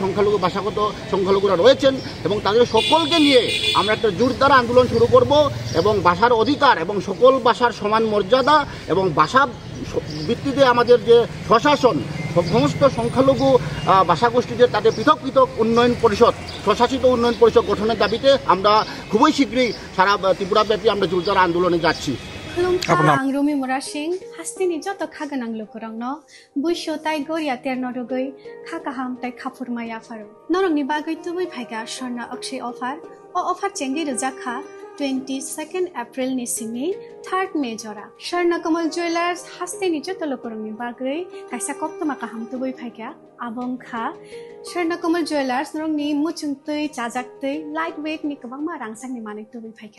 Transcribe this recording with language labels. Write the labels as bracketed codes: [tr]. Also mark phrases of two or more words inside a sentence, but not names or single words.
[bn] সংখ্যালঘুরা রয়েছেন এবং তাদের সকলকে নিয়ে আমরা একটা জোরদার আন্দোলন শুরু করব এবং ভাষার অধিকার এবং সকল ভাষার সমান মর্যাদা এবং ভাষা ভিত্তিতে আমাদের যে প্রশাসন সমস্ত সংখ্যালঘু ভাষাগোষ্ঠীদের তাদের পৃথক পৃথক উন্নয়ন পরিষদ স্বশাসিত উন্নয়ন পরিষদ গঠনের দাবিতে আমরা খুবই শীঘ্রই সারা ত্রিপুরাব্যাপী আমরা জোরদার আন্দোলনে যাচ্ছি। [trp] आं रुमि मुरा सिंह हास्तिनि जत खागोनां लोगोरांनो बुइसो ताइ गोरिया तेरनो रुगै खाकाहाम ताइ खाफुरमाया फारो नरंनि बागै तुबै फाइगा स्वर्णा अक्षय अफार चेंगि रजाखा 22 एप्रिल नि सिमि 3 मे जरा स्वर्ण कमल ज्वेलर्स हास्तिनि जत लोगोरांनि बागै काइसा कप्तमा काहाम तुबै फाइगा आबंखा स्वर्ण कमल ज्वेलर्स नरंनि मुचुंतै चाजाक्तै [en] light weight [trp] नि गोबां रांसांनि मानै तुबै फाइगा